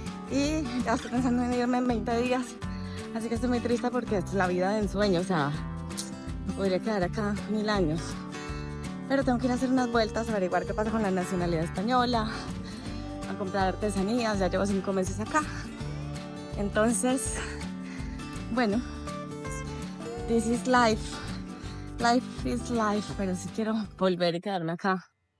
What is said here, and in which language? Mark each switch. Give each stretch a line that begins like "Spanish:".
Spanish: Y ya estoy pensando en irme en 20 días. Así que estoy muy triste porque es la vida de ensueño. O sea, me podría quedar acá 1000 años. Pero tengo que ir a hacer unas vueltas, a averiguar qué pasa con la nacionalidad española, a comprar artesanías. Ya llevo 5 meses acá. Entonces, bueno,
English: this is life. Life is life,
Spanish: pero sí quiero volver y quedarme acá.